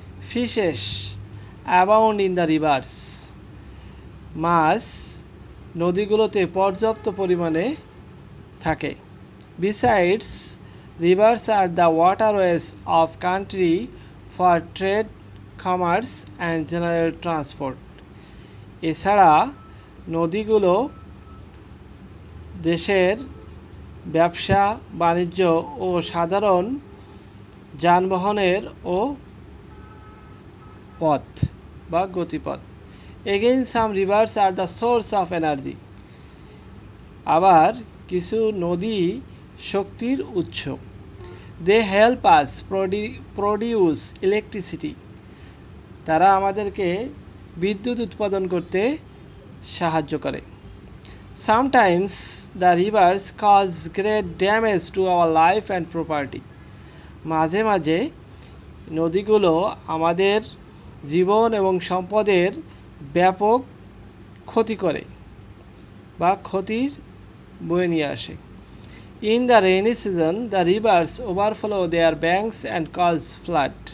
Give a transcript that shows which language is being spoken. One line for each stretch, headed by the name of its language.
English: Fishes abound in the rivers.
Bangla: মাছ নদীগুলোতে পর্যাপ্ত পরিমাণে থাকে.
English: Besides, rivers are the waterways of country for trade, commerce and general transport.
Bangla: এছাড়া নদীগুলো দেশের ব্যবসা বাণিজ্য ও সাধারণ যানবাহনের ও পথ বা গতিপথ.
English: Again, some rivers are the source of energy.
Bangla: আবার কিছু নদী শক্তির উৎস.
English: They help us produce electricity.
Bangla: তারা আমাদেরকে বিদ্যুৎ উৎপাদন করতে সাহায্য করে.
English: Sometimes the rivers cause great damage to our life and property.
Bangla: মাঝে মাঝে নদীগুলো আমাদের জীবন এবং সম্পদের ব্যাপক ক্ষতি করে. বা ক্ষতির বয়ে নিয়ে আসে।
English: In the rainy season the rivers overflow their banks and cause flood.